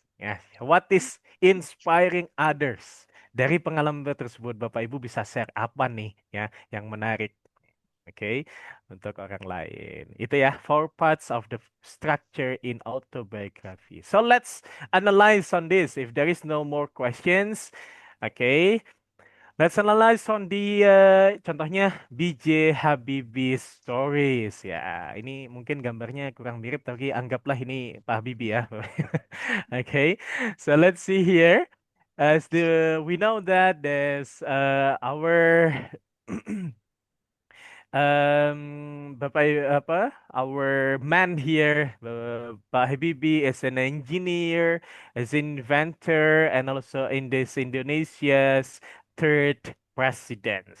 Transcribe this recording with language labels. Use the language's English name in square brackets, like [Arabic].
[English] Ya, what is inspiring others? [Indonesian] Dari pengalaman tersebut Bapak Ibu bisa share apa nih ya yang menarik. [English] Oke, [Indonesian] untuk orang lain. [English] Itu ya, 4 parts of the structure in autobiography. So let's analyze on this. If there is no more questions, okay, let's analyze on the contohnya B.J. Habibie stories ya. [Indonesian] Ini mungkin gambarnya kurang mirip, tapi anggaplah ini Pak Habibie ya. [English] Okay, so let's see here. As we know that there's our Bapak our man here, Pak Habibie is an engineer, is inventor, and also in this Indonesia's third president.